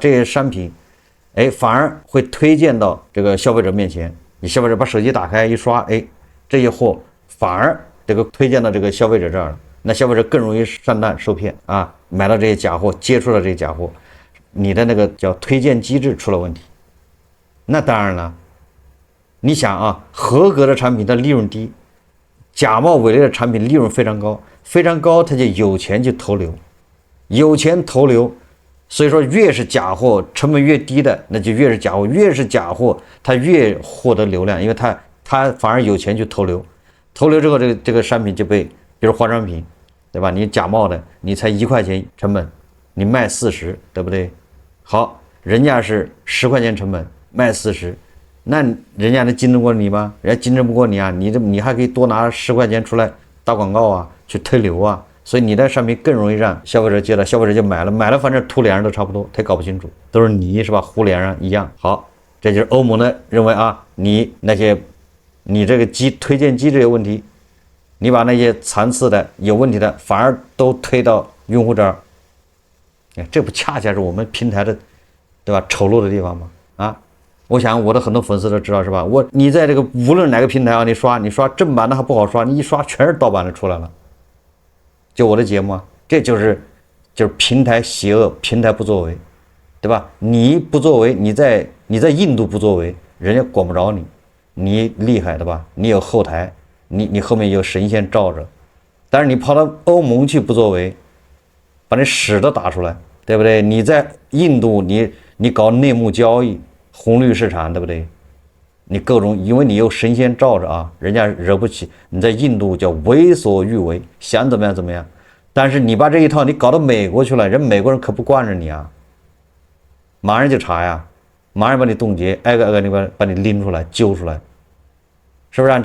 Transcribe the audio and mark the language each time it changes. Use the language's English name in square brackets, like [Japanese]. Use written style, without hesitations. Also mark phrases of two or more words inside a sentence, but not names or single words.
[Chinese] 這些商品，反而會推薦到這個消費者面前。你消費者把手機打開一刷，這些貨反而這個推薦到這個消費者這兒了，那消費者更容易上當受騙啊，買到這些假貨，接觸到這些假貨，你的那個叫推薦機制出了問題。那當然了，你想啊，合格的產品它利潤低，假冒偽劣的產品利潤非常高，非常高，他就有錢去投流，有錢投流， 所以說，越是假貨，成本越低的，那就越是假貨；越是假貨，它越獲得流量，因为它反而有钱去投流，投流之後，这个商品就被，比如化妝品，對吧？你假冒的，你才1 塊錢成本，你賣40，對不對？好，人家是10塊錢成本賣40，那人家能競爭過你嗎？人家競爭不過你啊，你還可以多拿10塊錢出來打廣告啊，去推流啊。所以你的商品更容易讓消費者接到，消費者就買了，反正圖臉上都差不多，他也搞不清楚，都是你是吧？糊臉上一樣。好，這就是歐盟的認為啊，你這個推薦機制有問題，你把那些殘次的有問題的反而都推到用戶這兒，哎，這不恰恰是我們平台的，對吧？醜陋的地方嗎？啊，我想我的很多粉絲都知道是吧？你在這個無論哪個平台啊，你刷正版的還不好刷，你一刷全是盜版的出來了。就我的節目啊，這就是平台邪惡，平台不作為，對吧？你不作為，你在印度不作為，人家管不着你，你厲害對吧？你有後台，你後面有神仙罩着，但是你跑到歐盟去不作為，把那屎都打出來，對不對？你在印度你搞內幕交易，紅綠市場，對不對？你各種，因為你有神仙罩着啊，人家惹不起。你在印度叫為所欲為，想怎麼樣怎麼樣。但是你把這一套你搞到美國去了，人美國人可不慣着你啊，馬上就查呀，馬上把你凍結，挨個你把你拎出來揪出來，是不是啊？